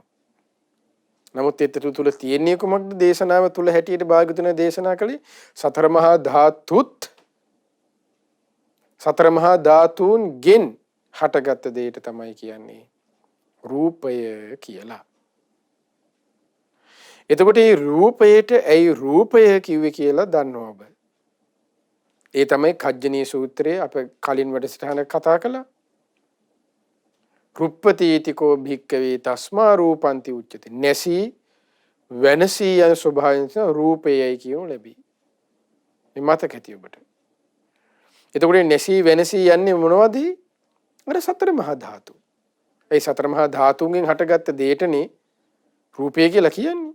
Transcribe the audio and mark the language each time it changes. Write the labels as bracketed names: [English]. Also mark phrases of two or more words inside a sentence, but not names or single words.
[Sinhala] නමුත් ඒතර තුල තියෙන්නේ කොමක්ද දේශනාව තුල හැටියට භාග්‍යතුන් දේශනා කළේ සතර මහා ධාතුත් සතර මහා ධාතුන්ගෙන් හටගත් දෙයට තමයි කියන්නේ රූපය කියලා. එතකොට මේ රූපයට ඇයි රූපය කිව්වේ කියලා දන්නවා ඔබ. ඒ තමයි කජ්ජනී සූත්‍රයේ අප කලින් වැඩසටහන කතා කළා. [Pali] රුප්පතීතිකෝ භික්කවේ තස්මා රූපන්ති උච්චති. [Sinhala] නැසී වෙනසී යන ස්වභාවයෙන් රූපයයි කියනු ලැබී. මේ මතක ඇති ඔබට. එතකොට නැසී වෙනසී යන්නේ මොනවද? අර සතර මහා ධාතු. ඒ සතර මහා ධාතුන්ගෙන් හටගත්ත දෙයටනේ රූපය කියලා කියන්නේ.